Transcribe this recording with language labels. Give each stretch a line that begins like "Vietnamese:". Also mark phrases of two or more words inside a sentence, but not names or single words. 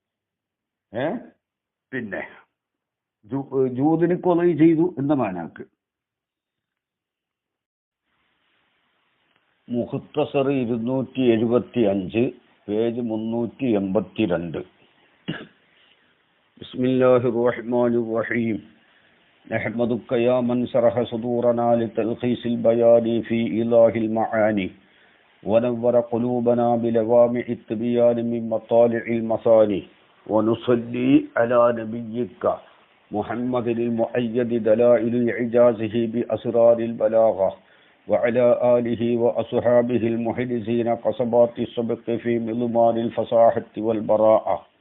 Malayalam: പിന്നെ ജൂദിന് കൊല ചെയ്തു എന്ന മാനാക്ക്. മുഖ്തസർ 275 പേജ് 382.
Arabic: بسم الله الرحمن الرحيم. نحمدك يا من شرح صدورنا لتلخيص البيان في إيضاح المعاني ونور قلوبنا بلوامع التبيان من مطالع المثاني ونصلي على نبيك محمد المؤيد دلائل إعجازه بأسرار البلاغة وعلى آله وأصحابه المحرزين قصبات السبق في مضمان الفصاحة والبراءة